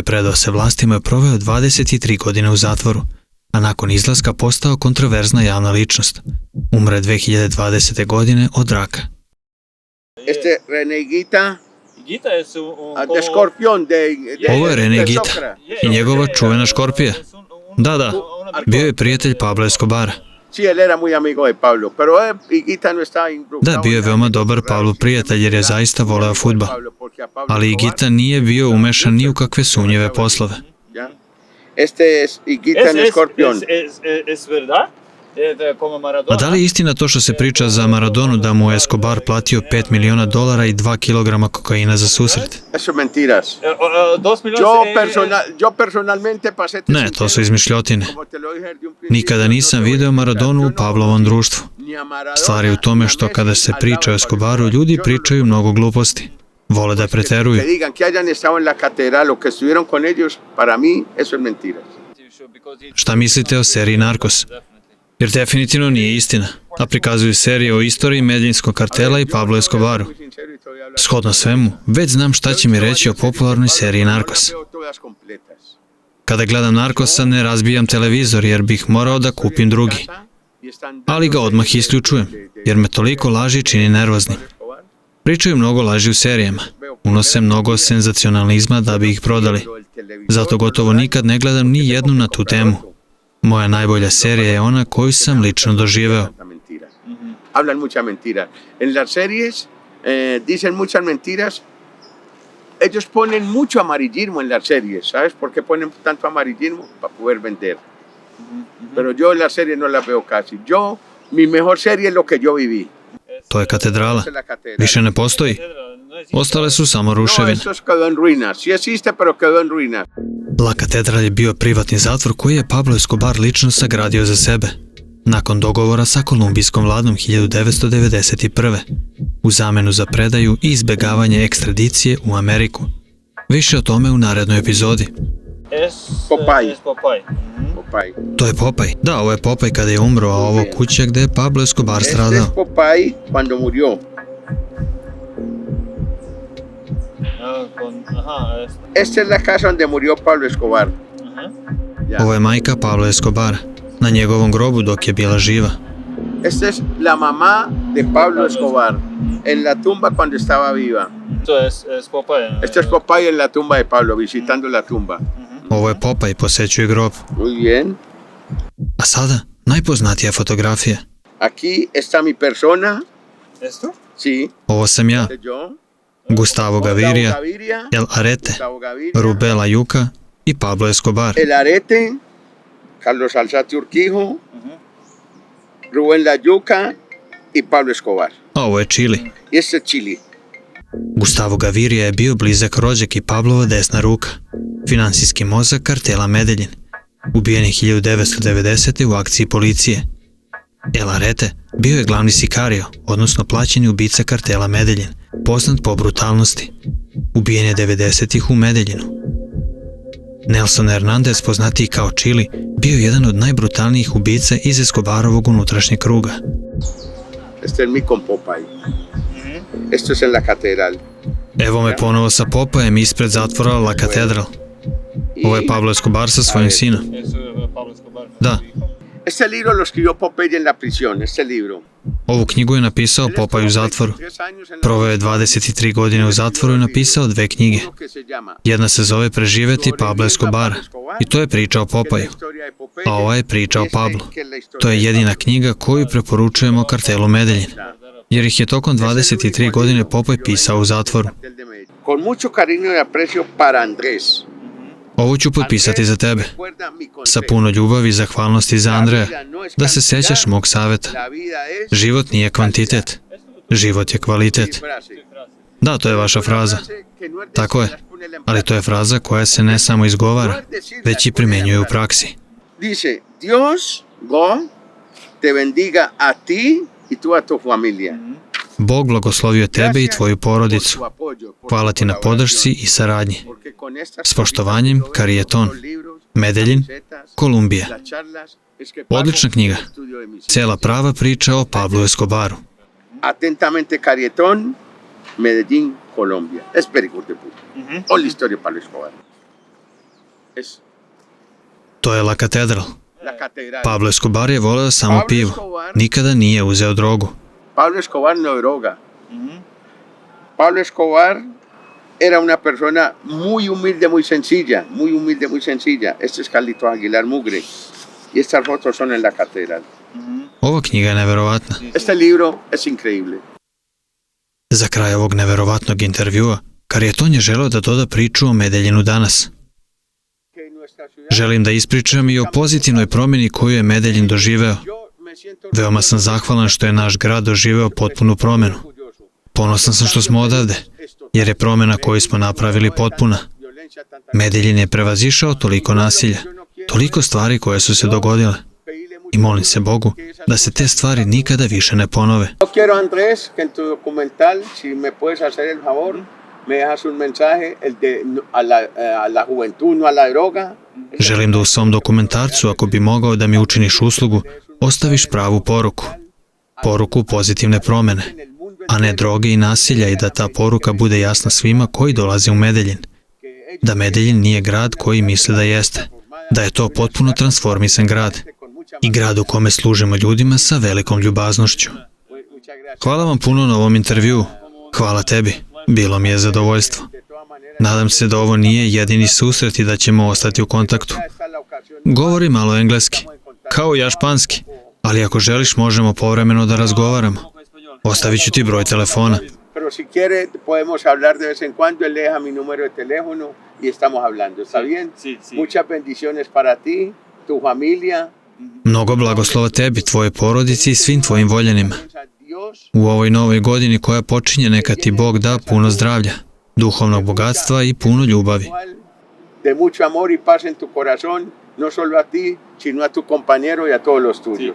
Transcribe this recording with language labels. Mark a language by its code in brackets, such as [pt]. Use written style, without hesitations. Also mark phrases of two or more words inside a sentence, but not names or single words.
[sr] predao se vlastima i proveo 23 godine u zatvoru, a nakon izlaska postao kontroverzna javna ličnost. Umre 2020. godine od raka. [es] Este René Gita, Gita es un de Scorpion, [sr] Ovo je René Gita Socra. i njegova čuvena škorpija. Da, bio je prijatelj Pablo Escobara. [es] Sí, él era muy amigo de Pablo, pero Higuita no estaba involucrado. [sr] Da, bio je veoma dobar Pablo prijatelj jer je zaista voleo fudbal. Ali Higuita nije bio umešan ni u kakve sumnjive poslove. [es] ¿Ya? Este es Higuita en Scorpion. Es verdad? Como Maradona. [sr] A da li je istina to što se priča za Maradonu da mu je Escobar platio $5 miliona i 2 kilograma kokaina za susret? [es] Eso es mentiras. 2 millones. Yo personalmente pasé. [sr] Ne, to su izmišljotine. [es] Como te lo dije desde un principio, [sr] Nikada nisam video Maradonu u Pavlovom društvu. [es] ni a Maradona, [sr] Stvar je u tome što kada se priča o Escobaru, ljudi pričaju mnogo gluposti. Vole da preteruju. Que digan que hayan estado en la catedral o que estuvieron con ellos, para mí eso es mentiras. Šta mislite o seriji Narcos? Jer definitivno nije istina, a prikazuju serije o istoriji Medeljinskog kartela i Pablo Escobaru. Shodno svemu, već znam šta će mi reći o popularnoj seriji Narcos. Kada gledam Narcosa, ne razbijam televizor jer bih morao da kupim drugi. Ali ga odmah isključujem, jer me toliko laži čini nervoznim. Pričaju mnogo laži u serijama, unose mnogo senzacionalizma da bi ih prodali. Zato gotovo nikad ne gledam ni jednu na tu temu. Moja najbolja serija je ona koju sam lično doživeo. [es] Hablan mucha mentira. En las series dicen muchas mentiras. Ellos ponen mucho amarillismo en las series. ¿Sabes por qué ponen tanto amarillismo? Para poder vender. Pero yo en las series no las veo casi. Mi mejor serie es lo que yo viví. [sr] To je katedrala. Više ne postoji. Ostale su samo [es] No, [sr] ruševine. [es] eso quedó en ruinas. Sí existe, pero quedó en ruinas. [sr] La Catedral je bio privatni zatvor koji je Pablo Escobar lično sagradio za sebe. Nakon dogovora sa kolumbijskom vladom 1991. u zamenu za predaju i izbegavanje ekstradicije u Ameriku. Više o tome u narednoj epizodi. Popeye. [es] Es Popeye. Popeye. [sr] To je Popaj. Da, ovo je Popaj kada je umro, a ovo kuća gde je Pablo Escobar [es] Este es [sr] stradao. [es] Popeye cuando murió. Esta es la casa donde murió Pablo Escobar. Ya. [sr] Ovo je majka Pablo Escobara. Na njegovom grobu dok je bila živa. [es] Esta es la mamá de Pablo Escobar en la tumba cuando estaba viva. Esto es Popeye. Este es Popeye en la tumba de Pablo, visitando la tumba. [sr] Ovo je Popaj, posećuje grob. [es] Muy bien. [sr] A sada, najpoznatija fotografija. [es] Aquí está mi persona. ¿Esto? Sí. [sr] Ovo sam ja, [es] Este yo. Gustavo Gaviria, Gaviria. El Arete, Gustavo Gaviria. [sr] Rubela Juca i Pablo Escobar. [es] El Arete. Carlos Alzate Urquijo. Rubén La Yuca y Pablo Escobar. [sr] Ovo je Čili. [es] Y este es Chile. [sr] Gustavo Gaviria je bio blizak rođak i Pablova desna ruka, finansijski mozak kartela Medeljin, ubijen je 1990. u akciji policije. El Arete bio je glavni sikario, odnosno plaćeni ubica kartela Medeljin, poznat po brutalnosti. Ubijen je 90-ih u Medeljinu. Nelson Hernandez, poznatiji kao Čili, bio je jedan od najbrutalnijih ubica iz Escobarovog unutrašnjeg kruga. [es] Este es mi con Popeye. Esto es en la catedral. [sr] Evo me ponovo sa Popajem ispred zatvora La Catedral. Ovo je Pablo Escobar sa svojim sinom. [es] Eso es Pablo Escobar. [sr] Da, [es] Este libro lo escribió Popeye en la prisión, este libro. [sr] ovu knjigu je napisao Popaj u zatvoru. Proveo je 23 godine u zatvoru i napisao 2 knjige. Jedna se zove Preživeti Pablo Escobara i to je priča o Popaju, a ova je priča o Pablu. To je jedina knjiga koju preporučujemo kartelu Medeljin, jer ih je tokom 23 godine Popaj pisao u zatvoru. [es] Con mucho cariño y aprecio para Andrés. [sr] Ovo ću potpisati za tebe. Sa puno ljubavi i zahvalnosti za Andreja, da se sećaš mog saveta. Život nije kvantitet, život je kvalitet. Da, to je vaša fraza. Tako je, ali to je fraza koja se ne samo izgovara, već i primenjuje u praksi. [es] Dice, Dios, God, te bendiga a ti y tú a tu familia. [sr] Bog blagoslovio tebe i tvoju porodicu. Hvala ti na podršci i saradnji. S poštovanjem, Karijeton, Medellin, Kolumbija. Odlična knjiga. Cela prava priča o Pablu Escobaru. [es] Atentamente, Karijeton, Medellin, Colombia. [en] Es very good book. [es] All historia de Pablo Escobar. Es [sr] To je La Catedral. [es] la catedral. [sr] Pablo Escobar je voleo samo pivo. Nikada nije uzeo drogu. [es] Pablo Escobar no droga. Pablo Escobar era una persona muy humilde, muy sencilla, muy humilde, muy sencilla. Este es Carlitos Aguilar Mugre y estas fotos son en la catedral. [sr] Ova knjiga je neverovatna. [es] Este libro es increíble. [sr] Za kraj ovog neverovatnog intervjua, Karijeton je želeo da doda priču o Medeljinu danas. Želim da ispričam i o pozitivnoj promjeni koju je Medeljin doživeo. Veoma sam zahvalan što je naš grad doživeo potpunu promjenu. Ponosan sam što smo odavde, jer je promjena koju smo napravili potpuna. Medeljin je prevazišao toliko nasilja, toliko stvari koje su se dogodile. I molim se Bogu da se te stvari nikada više ne ponove. [es] Yo quiero, Andrés, que en tu documental, si me puedes hacer el favor, me dejas un mensaje a la juventud, no a la droga. [sr] Želim da u svom dokumentarcu, ako bi mogao da mi učiniš uslugu, ostaviš pravu poruku. Poruku pozitivne promjene, a ne droge i nasilja, i da ta poruka bude jasna svima koji dolaze u Medeljin. Da Medeljin nije grad koji misle da jeste. Da je to potpuno transformisan grad. I grad u kome služimo ljudima sa velikom ljubaznošću. Hvala vam puno na ovom intervjuu. Hvala tebi. Bilo mi je zadovoljstvo. Nadam se da ovo nije jedini susret i da ćemo ostati u kontaktu. Govori malo engleski, kao i ja španski, ali ako želiš možemo povremeno da razgovaramo. Ostavit ću ti broj telefona. [es] Pero si quiere, podemos hablar de vez en cuando. Él deja mi número de teléfono y estamos hablando. ¿Está bien? Muchas bendiciones para ti, tu familia. [sr] Mnogo blagoslova tebi, tvoje porodici i svim tvojim voljenima. U ovoj novoj godini koja počinje, neka ti Bog da puno zdravlja, duhovnog bogatstva i puno ljubavi. [es] De mucho amor y paz en tu corazón, no solo a ti, sino a tu compañero y a todos los tuyos.